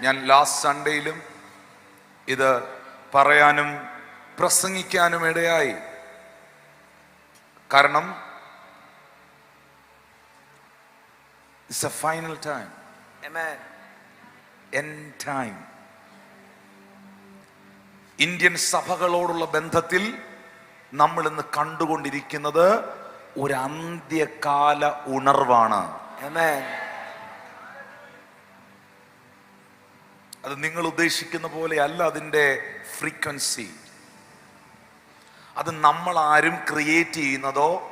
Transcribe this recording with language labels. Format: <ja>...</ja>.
<ml>ഞാൻ ലാസ്റ്റ് സൺഡേയിലും ഇത് പറയാനും പ്രസംഗിക്കാനും ഇടയായി. കാരണം</ml> <en>it's a final time. Amen. End time.</en> <ml>Indian സഭകളോടുള്ള ബന്ധത്തിൽ നമ്മൾ ഇന്ന് കണ്ടുകൊണ്ടിരിക്കുന്നത് ഒരു അന്ത്യകാല ഉണർവാണ്.</ml> <en>Amen.</en> <ml>അത് നിങ്ങൾ ഉദ്ദേശിക്കുന്ന പോലെ അല്ല അതിൻ്റെ ഫ്രീക്വൻസി. അത് നമ്മൾ ആരും ക്രിയേറ്റ് ചെയ്യുന്നതോ</ml>